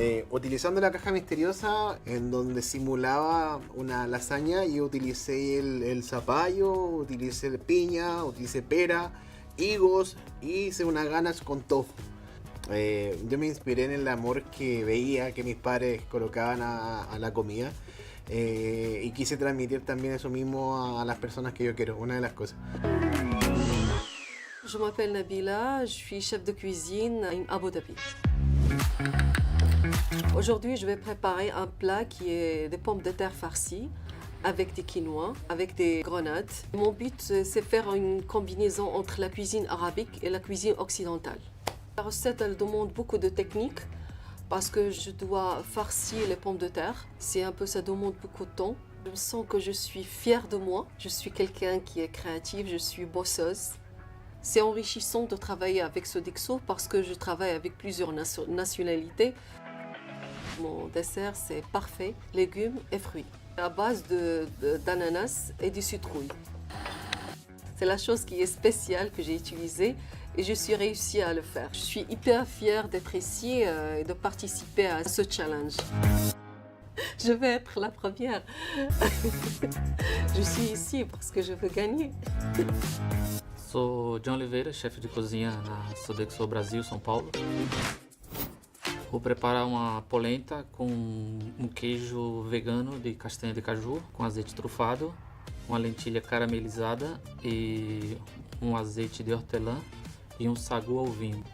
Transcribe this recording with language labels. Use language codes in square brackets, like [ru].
[es] Utilizando la caja misteriosa en donde simulaba una lasaña, yo utilicé el zapallo, utilicé piña, utilicé pera, higos y hice unas ganas con tofu. Yo me inspiré en el amor que veía que mis padres colocaban a la comida, y quise transmitir también eso mismo a las personas que yo quiero, una de las cosas. [fr] Je m'appelle Nabila, je suis chef de cuisine à Abu Dhabi. Aujourd'hui, je vais préparer un plat qui est des pommes de terre farcies avec des quinoa, avec des grenades. Mon but, c'est faire une combinaison entre la cuisine arabique et la cuisine occidentale. La recette, elle demande beaucoup de technique parce que je dois farcir les pommes de terre. Ça demande beaucoup de temps. Je sens que je suis fière de moi. Je suis quelqu'un qui est créatif, je suis bosseuse. C'est enrichissant de travailler avec Sodexo parce que je travaille avec plusieurs nationalités. Mon dessert, c'est parfait, légumes et fruits, à base d'ananas et de citrouille. C'est la chose qui est spéciale que j'ai utilisée et je suis réussie à le faire. Je suis hyper fière d'être ici et de participer à ce challenge. Je vais être la première. Je suis ici parce que je veux gagner. [pt] Sou John Oliveira, chefe de cozinha na Sodexo Brasil, São Paulo. Vou preparar uma polenta com um queijo vegano de castanha de caju, com azeite trufado, uma lentilha caramelizada e um azeite de hortelã e um sagu ao vinho.